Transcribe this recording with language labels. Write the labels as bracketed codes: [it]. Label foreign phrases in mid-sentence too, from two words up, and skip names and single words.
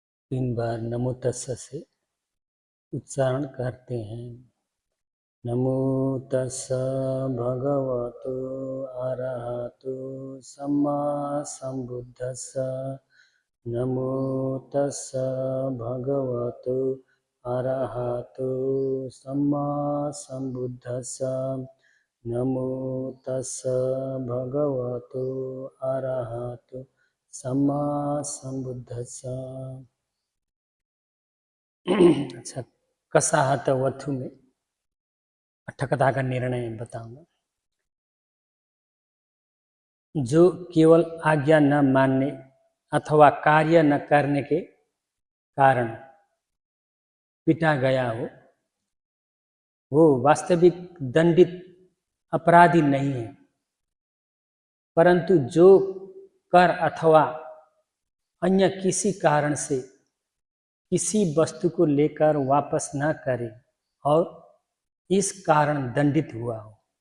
[hi] 3 बार नमो तस्स से उच्चारण करते हैं। [pi] नमो तस्स भगवतो अरहतो सम्मा संबुद्धस्स। नमो तस्स भगवतो अरहतो सम्मा संबुद्धस्स। नमो तस्स भगवतो अरहतो सम्मा संबुद्धस्स। [hi] अच्छा, कसाहत वथु में अट्ठकथा का निर्णय बताऊंगा। जो केवल आज्ञा न मानने अथवा कार्य न करने के कारण पिटा गया हो, वो वास्तविक दंडित अपराधी नहीं है, परंतु जो कर अथवा अन्य किसी कारण से किसी वस्तु को लेकर वापस न करे और इस कारण दंडित हुआ हो।